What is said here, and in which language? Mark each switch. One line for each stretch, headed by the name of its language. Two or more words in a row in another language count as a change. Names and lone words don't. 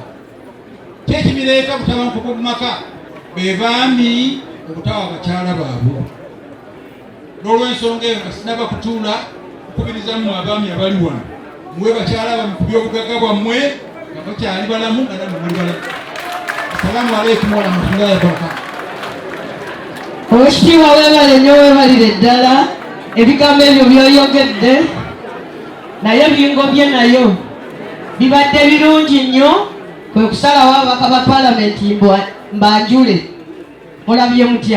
Ganda: Kyekibireeta obutabanguko mu maka? Be baami obutawa abakyala baabwe. N'olw'ensonga eyo nga sinaba kutuula okubirizamu abaami abali wano, muwe bakyala bammwe ku by'obugagga bwammwe nga bakyali balamu nga nammwe muli balamu.
Arabic: السلام عليكم ورحمة الله وبركاته.
Ganda: Oweekitiibwa weebale nnyo, weebalire ddala ebigambo ebyo by'oyogedde, naye bingobye nayo bibadde birungi nnyo. Kwe kusalawo ababaka ba Paalamenti mbanjule. Mulabye mutya?